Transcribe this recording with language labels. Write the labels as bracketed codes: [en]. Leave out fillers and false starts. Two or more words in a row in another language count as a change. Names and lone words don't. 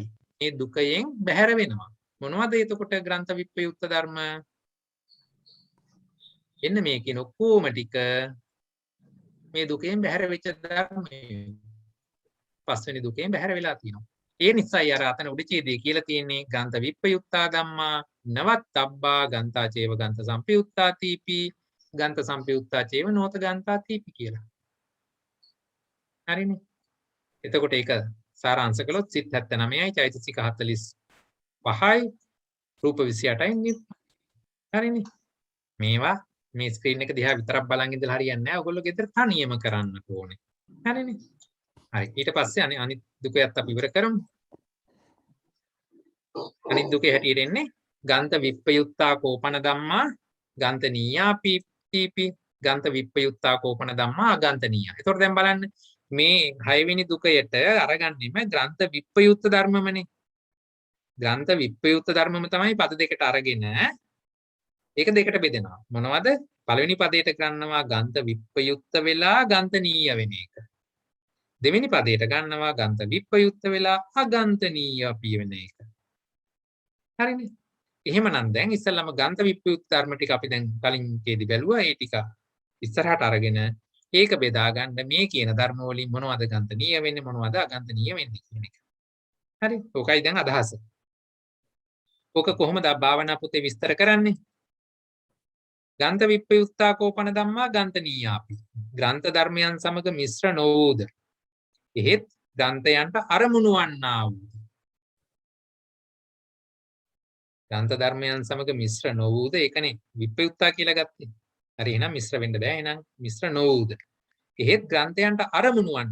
[si] මේ දුකයෙන් බැහැර වෙනවා. මොනවද එතකොට ග්‍රන්ථ විප්පයුක්ත ධර්ම? එන්න මේ කියන ඔක්කොම ටික මේ දුකෙන් බැහැර වෙච්ච ධර්මයෝ. පස්වෙනි දුකෙන් බැහැර වෙලා තියෙනවා. ඒ නිසායි අර අතන උඩචේදයේ කියලා තියෙන්නේ [pi] ග්‍රන්ථ විප්පයුක්තා ධම්මා නවත්තබ්බා ගන්තා චේව ගන්ථ සම්පයුක්තා තීපි ගන්ත සම්පයුක්තා චේව නොත ගන්තා තීපි [si] කියලා. හරිනේ. එතකොට ඒක සාරාංශ කළොත් සිත් 79යි චෛතසික 45යි රූප 28යි. හරිනේ. මේවා මේ ස්ක්‍රීන් එක දිහා විතරක් බලන් ඉඳලා හරියන්නේ නැහැ. ඔයගොල්ලෝ ගෙදර තනියම කරන්නට ඕනේ. හරිනේ. හරි. ඊට පස්සේ අනිත් දුකයත් අපි ඉවර කරමු. අනිත් දුකේ හැටියට එන්නේ [pi] ගන්ත විප්පයුක්තා කෝපන ධම්මා ගන්තනීයා පීපි ගන්ත විප්පයුක්තා කෝපන ධම්මා අගන්තනීයා. [si] එතකොට දැන් බලන්න මේ 6 වෙනි දුකයට අරගන්නෙම ග්‍රන්ථ විප්පයුක්ත ධර්මමනේ. ග්‍රන්ථ විප්පයුක්ත ධර්මම තමයි පද දෙකට අරගෙන ඒක දෙකට බෙදෙනවා. මොනවද? පළවෙනි පදයට ගන්නවා ගන්ත විප්පයුක්ත වෙලා ගන්තනීය වෙන එක. දෙවෙනි පදයට ගන්නවා ගන්ත විප්පයුක්ත වෙලා අගන්තනීය අපි වෙන එක. හරිනේ. එහෙමනම් දැන් ඉස්සෙල්ලාම ගන්ත විප්පයුක්ත ධර්ම ටික අපි දැන් කලින් කේදී බැලුවා. ඒ ටික ඉස්සරහට අරගෙන ඒක බෙදා ගන්න මේ කියන ධර්ම වලින් මොනවද ගන්තනීය වෙන්නේ මොනවද අගන්තනීය වෙන්නේ කියන එක. හරි. ඕකයි දැන් අදහස. ඕක කොහොමද භාවනා පොතේ විස්තර කරන්නේ? [pi] ගන්ත විප්පයුක්තා කෝපන ධම්මා ගන්තනීයාපි. [si] ග්‍රන්ථ ධර්මයන් සමග මිශ්‍ර නොවූද. එහෙත් ග්‍රන්ථයන්ට අරමුණු වන්නා වූ. ග්‍රන්ථ ධර්මයන් සමග මිශ්‍ර නොවූද ඒකනේ විප්පයුක්තා කියලා ගත්තේ. හරි එහෙනම් මිශ්‍ර වෙන්න බෑ. එහෙනම් මිශ්‍ර නොවූද. එහෙත් ග්‍රන්ථයන්ට අරමුණු වන්න.